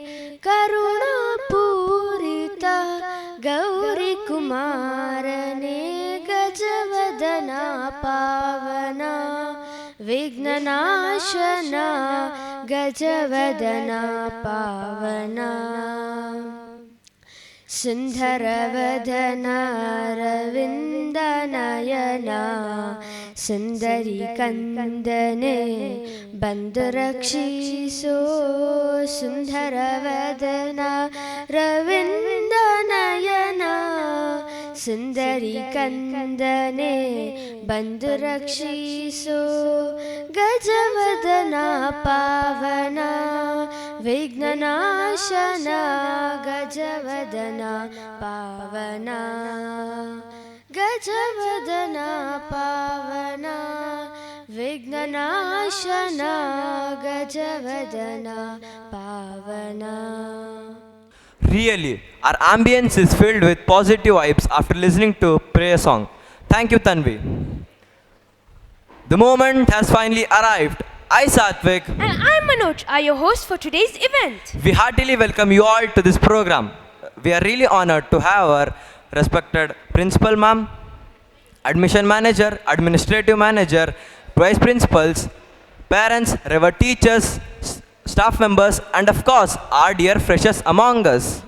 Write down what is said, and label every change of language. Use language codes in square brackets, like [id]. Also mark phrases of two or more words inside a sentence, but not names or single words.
[kn] ಕರುಣಾಪೂರಿತಾ ಗೌರೀಕುಮಾರನೆ ಗಜವದನಾ ಪಾವನಾ ವಿಘ್ನನಾಶನಾ ಗಜವದನಾ ಪಾವನಾ ಸುಂದರವದನಾ ರವಿಂದನಯನಾ ಸುಂದರೀ ಕಂದನೆ ಬಂಧುರಕ್ಷಿಸೋ ಸುಂದರವದನಾ ರವಿಂದನಯನಾ ಸುಂದರೀ ಕಂದನೆ ಬಂಧುರಕ್ಷಿಸೋ ಗಜವದನಾ ಪಾವನಾ ವಿಘ್ನನಾಶನಾ ಗಜವದನಾ ಪಾವನಾ ಗಜವದನಾ ಪಾವನಾ ವಿಘ್ನನಾಶನಾ ಗಜವದನಾ ಪಾವನಾ. [en] Really, our ambience is filled with positive vibes after listening to prayer song. Thank you, Tanvi. The moment has finally arrived. I, Satvik, And I'm Manoj, are your hosts for today's event. we heartily welcome you all to this program. We are really honored to have our respected principal ma'am, admission manager, administrative manager, vice principals, parents, revered teachers, staff members, and of course, our dear freshers among us.